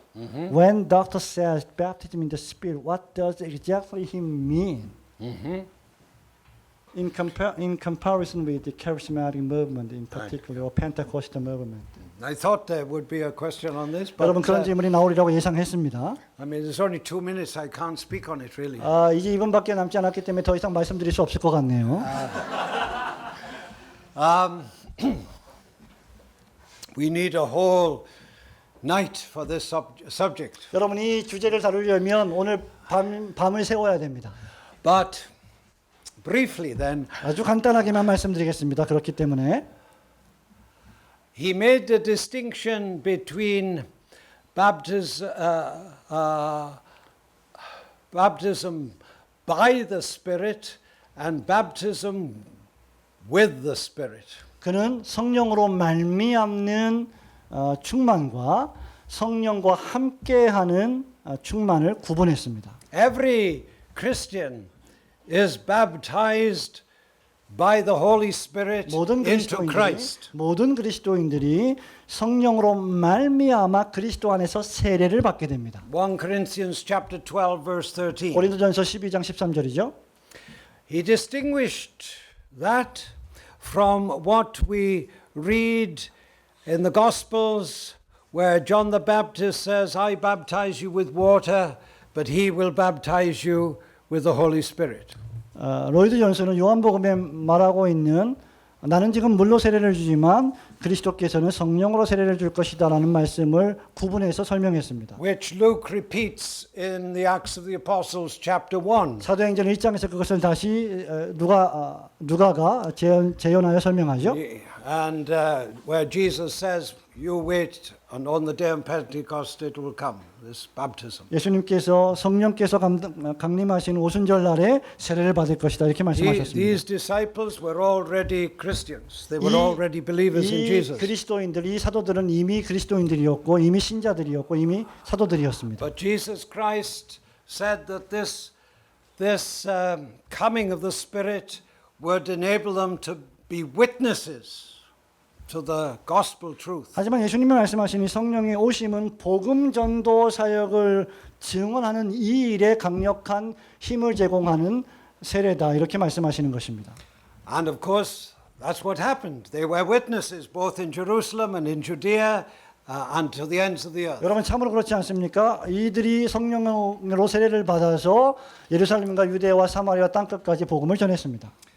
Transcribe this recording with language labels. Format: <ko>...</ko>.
<en>When doctor says baptism in the Spirit, what does exactly he mean? In comparison with the charismatic movement, in particular, or Pentecostal movement. I thought there would be a question on this, but</en> <ko>여러분 그런 질문이 나오리라고 예상했습니다.</ko> <en>I mean, there's only 2 minutes. I can't speak on it really.</en> <ko>이제 2분밖에 남지 않았기 때문에 더 이상 말씀드릴 수 없을 것 같네요.</ko> <en>We need a whole night for this subject.</en> <ko>여러분 이 주제를 다루려면 오늘 밤을 새워야 됩니다.</ko> <en>But briefly then,</en> <ko>아주 간단하게만 말씀드리겠습니다. 그렇기 때문에</ko> <en>he made the distinction between baptism by the Spirit and baptism with the Spirit.</en> <ko>그는 성령으로 말미암는 충만과 성령과 함께하는 충만을 구분했습니다.</ko> <en>Every Christian is baptized by the Holy Spirit into Christ.</en> <ko>모든 그리스도인들이 성령으로 말미암아 그리스도 안에서 세례를 받게 됩니다.</ko> <en>1 Corinthians chapter 12 verse 13.</en> <ko>고린도전서 12장 13절이죠.</ko> <en>He distinguished that from what we read in the Gospels where John the Baptist says, I baptize you with water, but he will baptize you with the Holy Spirit.</en> <ko>로이드 존스는 요한복음에 말하고 있는 나는 지금 물로 세례를 주지만 그리스도께서는 성령으로 세례를 줄 것이다라는 말씀을 구분해서 설명했습니다.</ko> <en>Which Luke repeats in the Acts of the Apostles chapter 1.</en> <ko>사도행전 1장에서 그것을 다시 누가가 재현하여 설명하죠.</ko> <en>And where Jesus says, you wait and on the day of Pentecost it will come, this baptism.</en> <ko>예수님께서 성령께서 강림하신 오순절 날에 세례를 받을 것이다 이렇게 말씀하셨습니다.</ko> <en>These disciples were already Christians. They were already believers in</en> <ko>이</ko> <en>Jesus.</en> <ko>그리스도인들, 이 사도들은 이미 그리스도인들이었고 이미 신자들이었고 이미 사도들이었습니다.</ko> <en>But Jesus Christ said that this coming of the Spirit would enable them to be witnesses to the gospel truth.</en> <ko>하지만 예수님이 말씀하신 이 성령의 오심은 복음 전도 사역을 증언하는 이 일에 강력한 힘을 제공하는 세례다 이렇게 말씀하시는 것입니다.</ko> <en>And of course, that's what happened. They were witnesses both in Jerusalem and in Judea and to the ends of the earth.</en> <ko>여러분 참으로 그렇지 않습니까? 이들이 성령으로 세례를 받아서 예루살렘과 유대와 사마리아 땅끝까지 복음을 전했습니다.</ko>